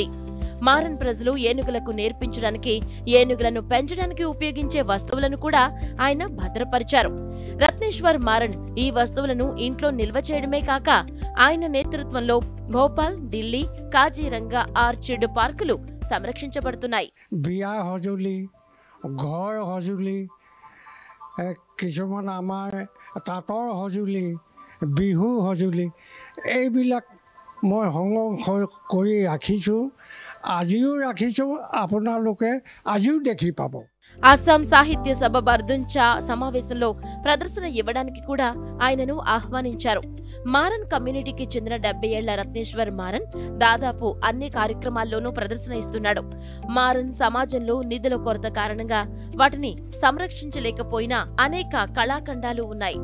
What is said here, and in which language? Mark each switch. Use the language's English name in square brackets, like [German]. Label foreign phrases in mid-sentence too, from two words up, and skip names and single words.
[Telugu] మారన్ ప్రజలు ఏనుగులకు నేర్పించడానికి, ఏనుగులను పెంచడానికి ఉపయోగించే వస్తువులను కూడా ఆయన భద్రపరిచారు. రత్నేశ్వర్ మారన్ ఈ వస్తువులను ఇంట్లో నిల్వ చేయడమే కాక ఆయన నేతృత్వంలో భోపాల్, ఢిల్లీ, కాజీరంగా ఆర్చిడ్ పార్కులు సంరక్షించబడుతున్నాయి. [Assamese] বিয়া সঁজুলি, ঘৰ সঁজুলি, কিছুমান আমাৰ তাঁতৰ সঁজুলি, বিহু সঁজুলি, এইবিলাক মই সংৰক্ষণ কৰি ৰাখিছোঁ, আজিও ৰাখিছোঁ, আপোনালোকে আজিও দেখি পাব। [Telugu] అస్సాం సాహిత్య సభ బర్దుంచా సమావేశంలో ప్రదర్శన ఇవ్వడానికి కూడా ఆయనను ఆహ్వానించారు. మారన్ కమ్యూనిటీకి చెందిన 70 ఏళ్ల రత్నేశ్వర్ మారన్ దాదాపు అన్ని కార్యక్రమాల్లోనూ ప్రదర్శన ఇస్తున్నాడు. మారన్ సమాజంలో నిధుల కొరత కారణంగా వాటిని సంరక్షించలేకపోయినా అనేక కళాఖండాలు ఉన్నాయి.